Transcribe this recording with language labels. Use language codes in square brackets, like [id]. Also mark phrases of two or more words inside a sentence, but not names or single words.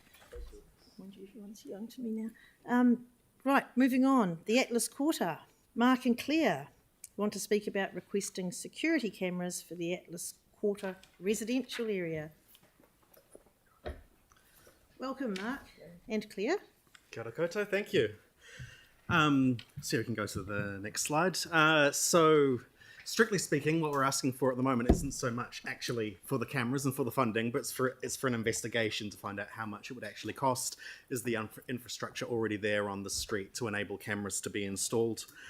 [en] Mind you, everyone's young to me now. Right, moving on. The Atlas Quarter. Mark and Claire want to speak about requesting security cameras for the Atlas Quarter residential area. Welcome, Mark and Claire. [mi] Kia ora koutou, [en] thank you. So we can go to the next slide. So strictly speaking, what we're asking for at the moment isn't so much actually for the cameras and for the funding, but it's for an investigation to find out how much it would actually cost. Is the infrastructure already there on the street to enable cameras to be installed?